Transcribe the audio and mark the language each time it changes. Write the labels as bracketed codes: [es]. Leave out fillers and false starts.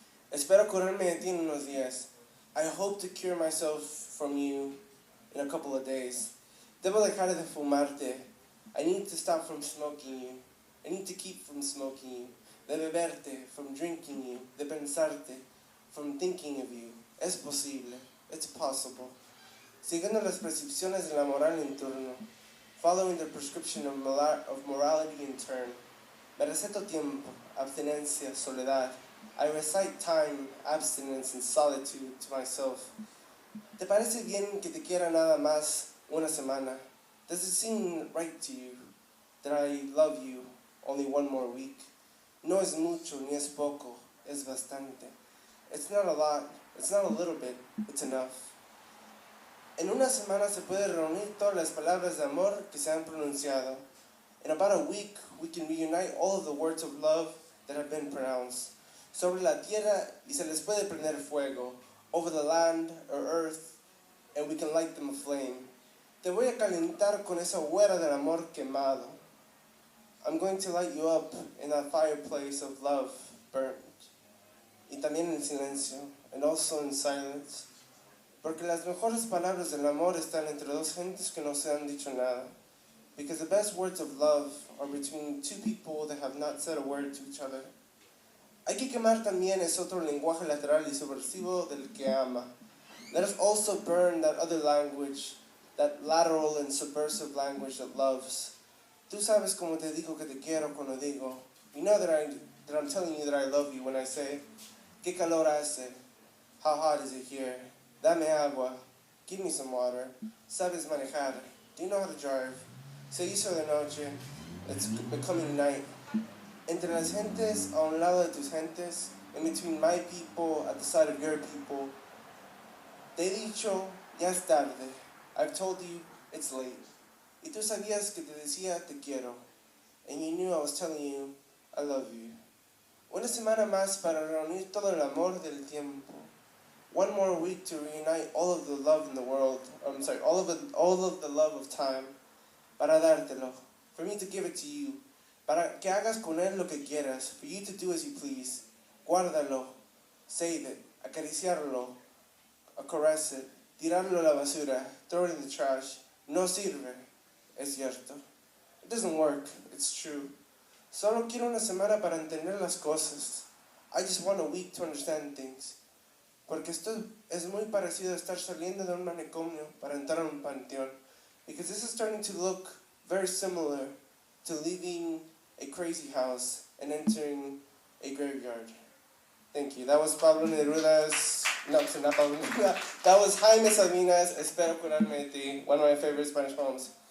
[es] Espero curarme de ti en unos días. [en] I hope to cure myself from you in a couple of days. [es] Debo dejar de fumarte. [en] I need to stop from smoking you. I need to keep from smoking you. [es] De beberte, [en] from drinking you. [es] De pensarte, [en] from thinking of you. [es] Es posible. [en] It's possible. [es] Siguiendo las prescripciones de la moral en turno. [en] Following the prescription of morality in turn. [es] Me receto tiempo, abstinencia, soledad. [en] I recite time, abstinence, and solitude to myself. [es] ¿Te parece bien que te quiera nada más una semana? [en] Does it seem right to you that I love you only one more week? [es] No es mucho, ni es poco, es bastante. [en] It's not a lot, it's not a little bit, it's enough. [es] En una semana se puede reunir todas las palabras de amor que se han pronunciado. [en] In about a week, we can reunite all of the words of love that have been pronounced. [es] Sobre la tierra, y se les puede prender fuego. [en] Over the land or earth, and we can light them aflame. [es] Te voy a calentar con esa hoguera del amor quemado. [en] I'm going to light you up in that fireplace of love burnt. [es] Y también en silencio, [en] and also in silence. [es] Porque las mejores palabras del amor están entre dos gentes que no se han dicho nada. [en] Because the best words of love are between two people that have not said a word to each other. [es] Hay que quemar también ese otro lenguaje lateral y subversivo del que ama. [en] Let us also burn that other language, that lateral and subversive language that loves. [es] Tú sabes cómo te digo que te quiero cuando digo. [en] You know that I'm telling you that I love you when I say, [es] ¿qué calor hace? [en] How hot is it here? [es] Dame agua. [en] Give me some water. [es] ¿Sabes manejar? [en] Do you know how to drive? [es] Se hizo de noche. [en] It's becoming night. [es] Entre las gentes, a un lado de tus gentes, [en] in between my people, at the side of your people. [es] Te he dicho, ya es tarde. [en] I've told you, it's late. [es] Y tú sabías que te decía, te quiero. [en] And you knew I was telling you, I love you. [es] Una semana más para reunir todo el amor del tiempo. [en] One more week to reunite all of the love in the world. All of the love of time. [es] Para dártelo. [en] For me to give it to you. [es] Para que hagas con él lo que quieras. [en] For you to do as you please. [es] Guárdalo. [en] Save it. [es] Acariciarlo. [en] Caress it. [es] Tirarlo a la basura. [en] Throw it in the trash. [es] No sirve. Es cierto. [en] It doesn't work. It's true. [es] Solo quiero una semana para entender las cosas. [en] I just want a week to understand things. [es] Porque esto es muy parecido a estar saliendo de un manicomio para entrar a un panteón. [en] Because this is starting to look very similar to leaving a crazy house and entering a graveyard. Thank you. That was Pablo Neruda's... No, not Pablo Neruda. That was Jaime Sabina's Espero curarme de ti, one of my favorite Spanish poems.